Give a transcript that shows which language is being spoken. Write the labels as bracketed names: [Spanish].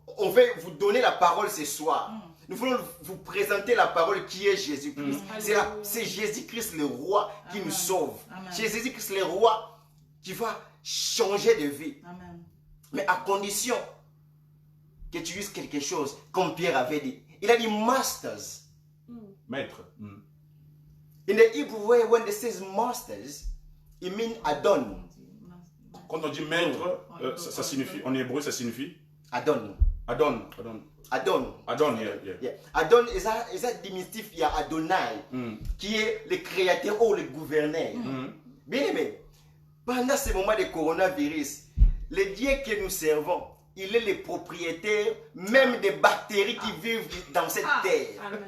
[French] On veut vous donner la parole ce soir. Nous voulons vous présenter la parole qui est Jésus-Christ. C'est Jésus-Christ le roi qui nous sauve. C'est Jésus-Christ le roi qui va changer de vie. Mais à condition que tu uses quelque chose, comme Pierre avait dit. Il a dit masters. Maître. [English] In the Hebrew way, when it says masters, it means Adon. [French] Quand on dit maître, ça signifie, en hébreu, ça signifie [Hebrew] Adon. Adon. Adon. Adon, yeah. [French] Adon is a diminutif, il y a Adonai, qui est le créateur ou le gouverneur. Bien aimé, pendant ce moment de coronavirus, le Dieu que nous servons, il est le propriétaire même des bactéries qui vivent dans cette terre.